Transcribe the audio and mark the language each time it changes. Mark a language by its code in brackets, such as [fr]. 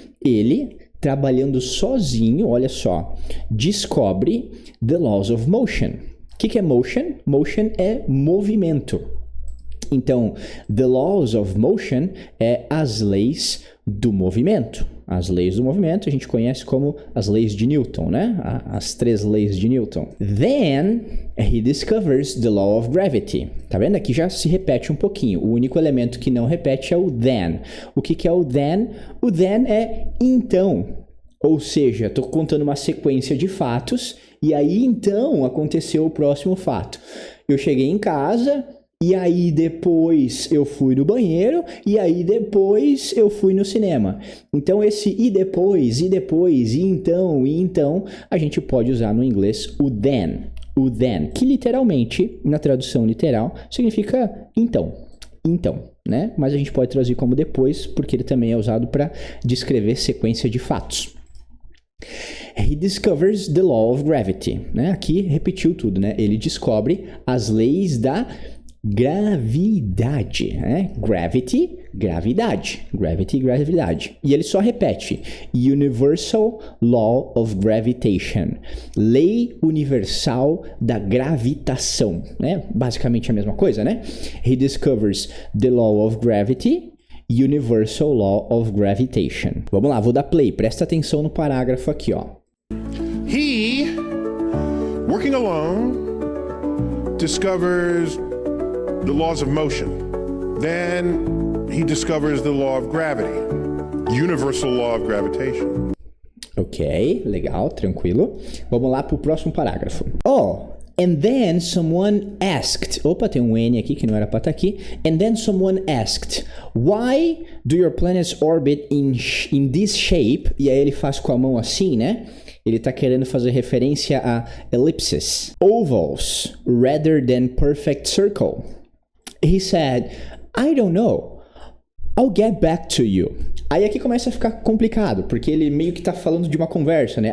[pt] Ele, trabalhando sozinho, olha só, descobre [en] the laws of motion. [pt] O que é motion? Motion é movimento. Então, [en] the laws of motion [pt] é as leis do movimento. As leis do movimento a gente conhece como as leis de Newton, né? As 3 leis de Newton. [en] Then, he discovers the law of gravity. [pt] Tá vendo? Aqui já se repete um pouquinho. O único elemento que não repete é o then. O que é o then? O then é então. Ou seja, estou contando uma sequência de fatos e aí então aconteceu o próximo fato. Eu cheguei em casa... E aí depois eu fui no banheiro, e aí depois eu fui no cinema. Então esse e depois, e então, a gente pode usar no inglês o then, que literalmente, na tradução literal, significa então, né? Mas a gente pode traduzir como depois, porque ele também é usado para descrever sequência de fatos. [en] He discovers the law of gravity, né? [pt] Aqui repetiu tudo, né? Ele descobre as leis da gravidade, né? Gravity, gravidade. E ele só repete. [en] Universal Law of Gravitation. [pt] Lei universal da gravitação, né? Basicamente a mesma coisa, né? [en] He discovers the law of gravity, Universal Law of Gravitation. [pt] Vamos lá, vou dar play. Presta atenção no parágrafo aqui, ó. [en] He, working alone, discovers the laws of motion. Then he discovers the law of gravity, universal law of gravitation. [pt] Ok, legal, tranquilo. Vamos lá pro próximo parágrafo. [en] Oh, and then someone asked. [pt] Opa, tem um N aqui que não era pra estar aqui. [en] And then someone asked, why do your planets orbit in this shape? [pt] E aí ele faz com a mão assim, né? Ele está querendo fazer referência a [en] ellipses, ovals, rather than perfect circle. He said, I don't know. I'll get back to you. [pt] Aí aqui começa a ficar complicado, porque ele meio que está falando de uma conversa, né?